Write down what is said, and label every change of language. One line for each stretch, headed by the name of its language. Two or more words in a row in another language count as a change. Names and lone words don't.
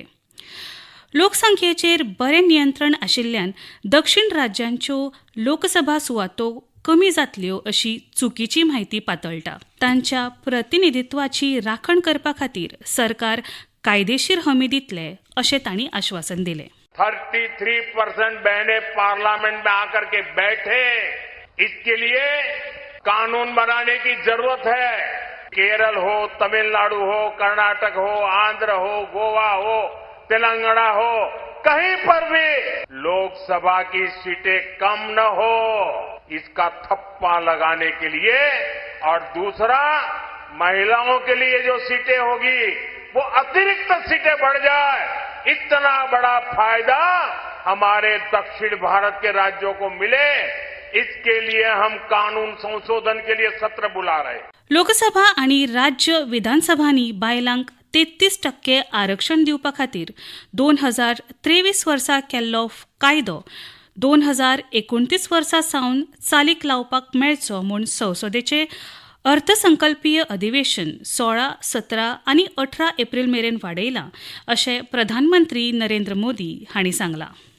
Konkani: लोकसंख्येचेर बरें नियंत्रण आशिल्ल्यान दक्षिण राज्यांच्यो लोकसभा सुवातो कमी जातल्यो अशी चुकीची म्हायती पातळटा. तांच्या प्रतिनिधित्वाची राखण करपा खातीर सरकार कायदेशीर हमी दितले अशें तांणी आश्वासन दिलें.
Hindi: 33% बहनें पार्लियामेंट में आकर के बैठे, इसके लिए कानून बनाने की जरूरत है. केरल हो, तमिलनाडु हो, कर्नाटक हो, आंध्र हो, गोवा हो, तेलंगाना हो, कहीं पर भी लोकसभा की सीटें कम न हो, इसका थप्पा लगाने के लिए. और दूसरा, महिलाओं के लिए जो सीटें होगी वो अतिरिक्त सीटें बढ़ जाए. इतना बड़ा फायदा हमारे दक्षिण भारत के राज्यों को मिले, इसके लिए हम कानून संशोधन के लिए सत्र बुला रहे हैं.
Konkani: लोकसभा आणि राज्य विधानसभांनी बायलांक 33% आरक्षण दिवपा खातीर 2023 वर्सा केल्लो कायदो 2029 वर्सा सावन चालीक लावपाक मेळचो म्हूण संसदेचे अर्थसंकल्पीय अधिवेशन 16, 17 आनी 18 एप्रील मेरेन वाडयलां अशें प्रधानमंत्री नरेंद्र मोदी हांणी सांगलां.